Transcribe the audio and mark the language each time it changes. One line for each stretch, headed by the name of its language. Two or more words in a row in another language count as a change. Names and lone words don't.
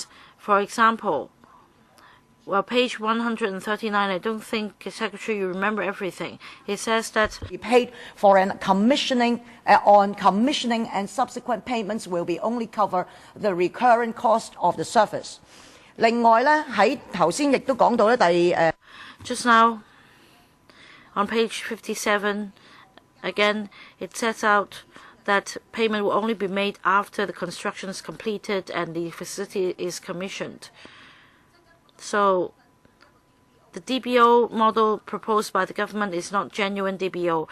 English: For example, well, page 139, I don't think, Secretary, you remember everything. It says that be paid for an commissioning, on commissioning and subsequent payments will be only cover the recurrent cost of the service.
Cantonese: 另外咧，喺頭先亦都講到咧，
English: just now, on page 57, again, it sets out that payment will only be made after the construction is completed and the facility is commissioned. So the DBO model proposed by the government is not genuine DBO.